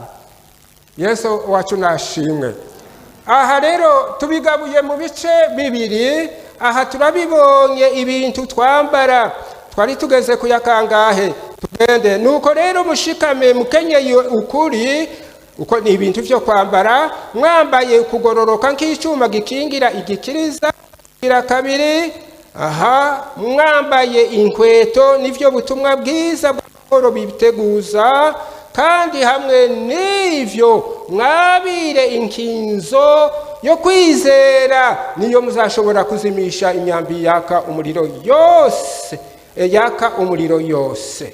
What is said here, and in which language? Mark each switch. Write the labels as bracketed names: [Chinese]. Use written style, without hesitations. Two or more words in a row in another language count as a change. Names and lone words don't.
[Rundi] Yesu wacu nashimwe. Aha rero tubigabuye mu bice bibiri. Aha turabibonye ibintu twambara, twari tugeze ku yakangahe. Tugende. Nuko rero mushikame mukenyeye ukuri, uko ni ibintu byo kwambara, mwambaye kugororoka nk'icyuma gikingira igikiriza. Ira kabiri, aha mwambaye inkweto nivyo butumwa bwiza bw'amahoro biteguza, kandi hamwe n'ivyo mwabire inkinzo yo kwizera, niyo muzashobora kuzimisha imyambi yaka umuriro yose, yaka umuriro yose.